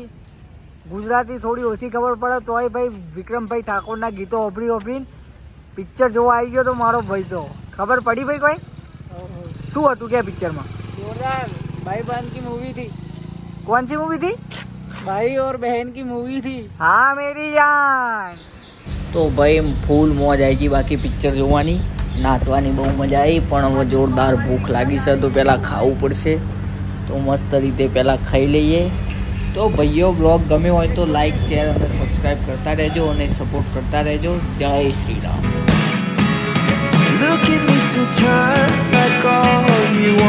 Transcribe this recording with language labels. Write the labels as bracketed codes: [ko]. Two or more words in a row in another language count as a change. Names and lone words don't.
[gu] ગુજરાતી થોડી ઓછી ખબર પડે તોય ભાઈ વિક્રમભાઈ ઠાકોરના ગીતો ઓભરી પિક્ચર જોવા આવી ગયો તો મારો ભાઈ. તો ખબર પડી ભાઈ કોઈ શું હતું કે પિક્ચરમાં? [hi] जोरदार भाई बहन की मूवी थी. कौन सी मूवी थी? भाई और बहन की मूवी थी. हाँ मेरी जान. [gu] તો ભાઈ ફૂલ મોજ આવી ગઈ બાકી પિક્ચર જોવાની. નાચવાની બહુ મજા આવી પણ હવે જોરદાર ભૂખ લાગી છે તો પહેલાં ખાવું પડશે. તો મસ્ત રીતે પહેલાં ખાઈ લઈએ. તો ભાઈઓ બ્લોગ ગમ્યો હોય તો [en] like share [gu] અને સબસ્ક્રાઈબ કરતા રહેજો અને સપોર્ટ કરતા રહેજો. જય શ્રી રામ. [en] Look at me sometimes like all you